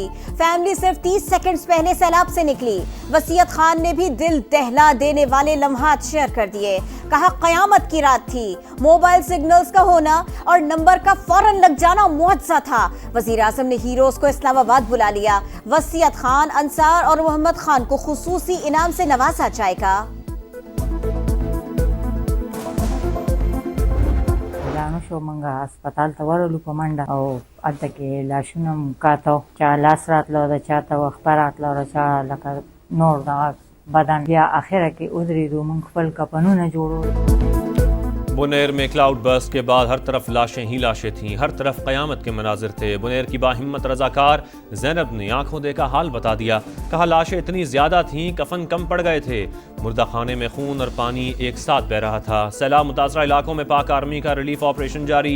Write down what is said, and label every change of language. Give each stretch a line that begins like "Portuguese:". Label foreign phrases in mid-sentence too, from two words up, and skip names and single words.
Urdu: فیملی صرف 30 سیکنڈز پہلے سیلاب سے نکلی. وسیعت خان نے بھی دل دہلا دینے والے لمحات شیئر کر دیے. کہا قیامت کی رات تھی. موبائل سگنلز کا ہونا اور نمبر کا فوراً لگ جانا معجزہ تھا. وزیر اعظم نے ہیروز کو اسلام آباد بلا لیا. وسیعت خان، انصار اور محمد خان کو خصوصی انعام سے نوازا جائے گا.
Pashto: لاڼو شو منګه هسپتال ته ورغلو په منډه او هلته کې لاشونه م کاته چا لاس راتله د چا ته وخپه راتله او چا لکه نور دغه بدن. بیا اخره کې ودرېدو موږ خپل کفنونه جوړو.
Urdu: بنیر میں کلاؤڈ برسٹ کے بعد ہر طرف لاشیں ہی لاشیں تھیں. ہر طرف قیامت کے مناظر تھے. بنیر کی باہمت رضاکار زینب نے آنکھوں دیکھا حال بتا دیا. کہا لاشیں اتنی زیادہ تھیں کفن کم پڑ گئے تھے. مردہ خانے میں خون اور پانی ایک ساتھ بہہ رہا تھا. سیلاب متاثرہ علاقوں میں پاک آرمی کا ریلیف آپریشن جاری.